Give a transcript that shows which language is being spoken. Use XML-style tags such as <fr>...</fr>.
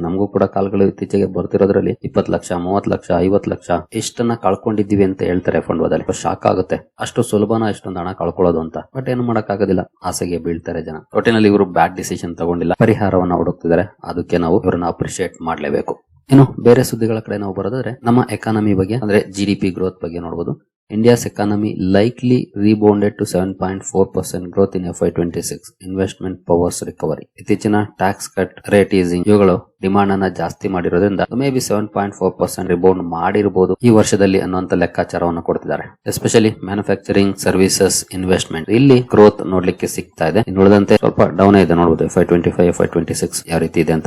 <kn>ನಮಗೂ ಕೂಡ ಕಾಲ್ಗಳು ಇತ್ತೀಚೆಗೆ ಬರ್ತಿರೋದ್ರಲ್ಲಿ 20 ಲಕ್ಷ, 30 ಲಕ್ಷ, 50 ಲಕ್ಷ ಇಷ್ಟನ್ನ ಕಳ್ಕೊಂಡಿದ್ದೀವಿ ಅಂತ ಹೇಳ್ತಾರೆ ಫಂಡ್ ಹೋದಲ್ಲಿ. ಶಾಕ್ ಆಗುತ್ತೆ, ಅಷ್ಟು ಸುಲಭನ ಇಷ್ಟೊಂದು ಹಣ ಕಳ್ಕೊಳ್ಳೋದು ಅಂತ. ಬಟ್ ಏನು ಮಾಡಕ್ ಆಗೋದಿಲ್ಲ, ಆಸೆಗೆ ಬೀಳ್ತಾರೆ ಜನ. ಒಟ್ಟಿನಲ್ಲಿ ಇವರು ಬ್ಯಾಡ್ ಡಿಸಿಷನ್ ತಗೊಂಡಿಲ್ಲ, ಪರಿಹಾರವನ್ನ ಹುಡುಕ್ತಿದ್ದಾರೆ. ಅದಕ್ಕೆ ನಾವು ಇವ್ರನ್ನ ಅಪ್ರಿಶಿಯೇಟ್ ಮಾಡ್ಲೇಬೇಕು. ಇನ್ನು ಬೇರೆ ಸುದ್ದಿಗಳ ಕಡೆ ನಾವು ಬರೋದಾದ್ರೆ ನಮ್ಮ ಎಕಾನಮಿ ಬಗ್ಗೆ ಅಂದ್ರೆ GDP ಗ್ರೋತ್ ಬಗ್ಗೆ ನೋಡಬಹುದು.</kn> <en>India's economy likely rebounded to 7.4% growth in FY26. Investment powers recovery.</en> <kn>ಇತ್ತೀಚಿನ ಟ್ಯಾಕ್ಸ್ ಕಟ್, ರೇಟ್ ಈಸಿಂಗ್ ಇವುಗಳು ಡಿಮಾಂಡ್ ಅನ್ನ ಜಾಸ್ತಿ ಮಾಡಿರೋದ್ರಿಂದ ಮೇ ಬಿ 7.4% ರಿಬೌಂಡ್ ಮಾಡಿರಬಹುದು ಈ ವರ್ಷದಲ್ಲಿ ಅನ್ನುವಂತ ಲೆಕ್ಕಾಚಾರವನ್ನು ಕೊಡ್ತಿದ್ದಾರೆ. ಎಸ್ಪೆಷಲಿ ಮ್ಯಾನುಫ್ಯಾಕ್ಚರಿಂಗ್, ಸರ್ವಿಸಸ್, ಇನ್ವೆಸ್ಟ್ಮೆಂಟ್ ಇಲ್ಲಿ ಗ್ರೋತ್ ನೋಡ್ಲಿಕ್ಕೆ ಸಿಗ್ತಾ ಇದೆ. ಇನ್ನುಳಿದಂತೆ ಸ್ವಲ್ಪ ಡೌನ್ ಇದೆ ನೋಡಬಹುದು. FY25, FY26 ಯಾವ ರೀತಿ ಇದೆ ಅಂತ.</kn>